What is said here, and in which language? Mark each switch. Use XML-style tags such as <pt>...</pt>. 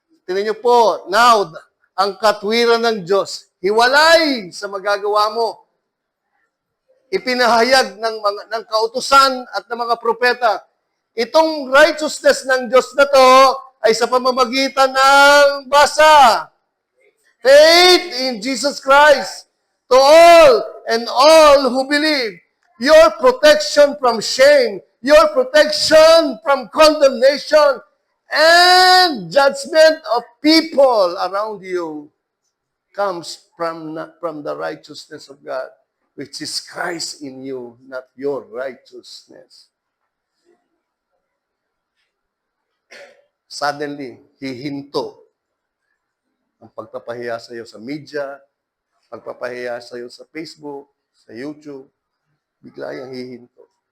<tl>Tingnan niyo po, now, ang katwiran ng Diyos, hiwalay sa magagawa mo. Ipinahayag ng kautusan at ng mga propeta. Itong righteousness ng Diyos na to ay sa pamamagitan ng basa.</tl> <en>Faith in Jesus Christ to all and all who believe. Your protection from shame, your protection from condemnation, and judgment of people around you comes from the righteousness of God, which is Christ in you, not your righteousness.</en> <tl>Suddenly, hihinto ang pagpapahiya sa iyo sa media, pagpapahiya sa iyo sa Facebook, sa YouTube, bigla yung hihinto.</tl>